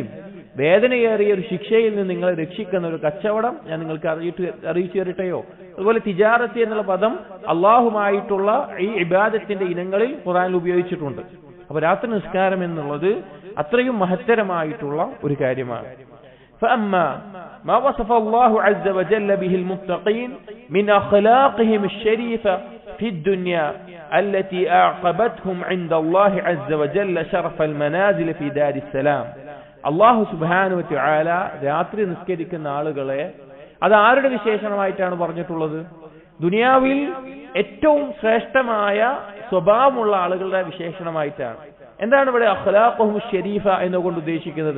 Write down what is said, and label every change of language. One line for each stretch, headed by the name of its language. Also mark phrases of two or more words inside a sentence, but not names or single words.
Malayalam: വേദനയേറിയ ഒരു ശിക്ഷയിൽ നിന്ന് നിങ്ങളെ രക്ഷിക്കുന്ന ഒരു കച്ചവടം ഞാൻ നിങ്ങൾക്ക് അറിയിച്ചു തരട്ടെയോ? അതുപോലെ തിജാറത്ത് എന്നുള്ള പദം അള്ളാഹുമായിട്ടുള്ള ഈ ഇബാദത്തിന്റെ ഇനങ്ങളിൽ ഖുർആനിൽ ഉപയോഗിച്ചിട്ടുണ്ട്. അപ്പൊ രാത്രി നിസ്കാരം എന്നുള്ളത് അത്രയും മഹത്തരമായിട്ടുള്ള ഒരു കാര്യമാണ്.
Arabic: فأما ما وصف الله عز وجل به المتقين من أخلاقهم الشريفة في الدنيا التي أعقبتهم عند الله عز وجل شرف المنازل في دار السلام. الله سبحانه وتعالى
Malayalam: രാത്രി നിസ്കരിക്കുന്ന ആളുകളെ അത് ആരുടെ വിശേഷണമായിട്ടാണ് പറഞ്ഞിട്ടുള്ളത്? ദുനിയാവിൽ ഏറ്റവും ശ്രേഷ്ഠമായ സ്വഭാവമുള്ള ആളുകളുടെ വിശേഷണമായിട്ടാണ്. എന്താണ് ഇവിടെ
Arabic: أخلاقهم شريفة
Malayalam: എന്നുകൊണ്ട് ഉദ്ദേശിക്കുന്നത്?